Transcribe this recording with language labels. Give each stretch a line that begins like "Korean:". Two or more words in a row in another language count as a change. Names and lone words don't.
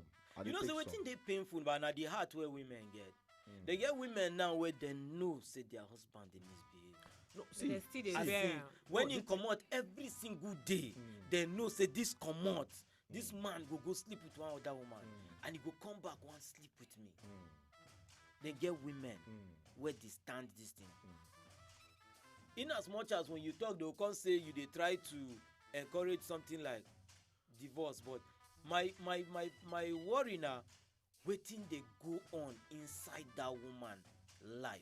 Nigerian Pidgin: You know say wetin dey painful but na the heart wey women get. They get women now where they know say their husband dey misbehave. No, see, when he comot every single day, they know say this comot, this man go sleep with one other woman, and he go come back one sleep with me. They get women where they stand this thing. In as much as when you talk, they will come say you they try to encourage something like divorce, but my worry now, waiting they go on inside that woman life.